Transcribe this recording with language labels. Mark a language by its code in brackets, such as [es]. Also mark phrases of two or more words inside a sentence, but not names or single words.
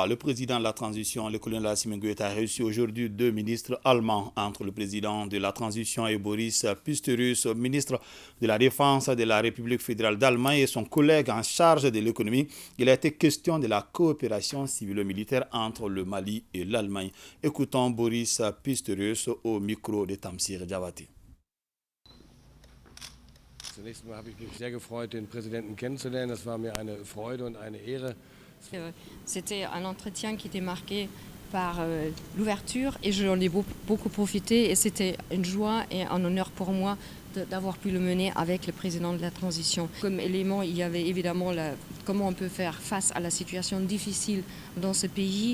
[fr] Le président de la transition, le colonel Assimi Goïta, a reçu aujourd'hui 2 ministres allemands, entre le président de la transition et Boris Pistorius, ministre de la Défense de la République fédérale d'Allemagne, et son collègue en charge de l'économie. Il a été question de la coopération civilo-militaire entre le Mali et l'Allemagne. Écoutons Boris Pistorius au micro de Tamsir Diawati. [de] Zunächst mal habe ich mich sehr gefreut, den Präsidenten kennenzulernen. Das war mir eine Freude und eine Ehre. [fr] C'était un entretien qui était marqué par l'ouverture et j'en ai beaucoup profité et c'était une joie et un honneur pour moi d'avoir pu le mener avec le président de la transition. Comme élément, il y avait évidemment comment on peut faire face à la situation difficile dans ce pays.